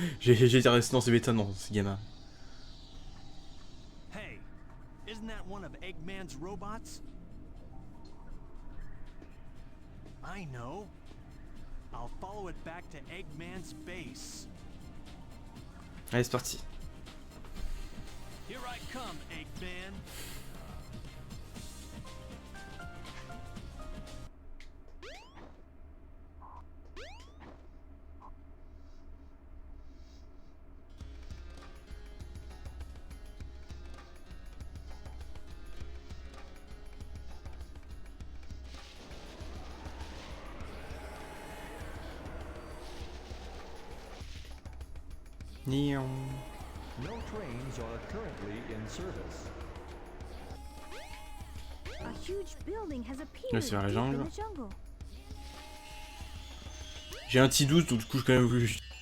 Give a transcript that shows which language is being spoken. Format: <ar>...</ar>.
<fr>J'ai été resté dans ces bêta, non, c'est Gamma.</fr> <en>Hey, isn't that one of Eggman's robots? I know. I'll follow it back to Eggman's base.</en> <fr>Allez, c'est parti.</fr> <en>Here I come, Eggman. Nion. No trains are currently in service. A huge building has appeared</en> <fr>Ouais, c'est vers la</fr> <en>deep in</en> <fr>jungle.</fr> <en>the jungle.</en> <fr>J'ai un petit doute, donc du coup, j'ai quand même voulu.</fr>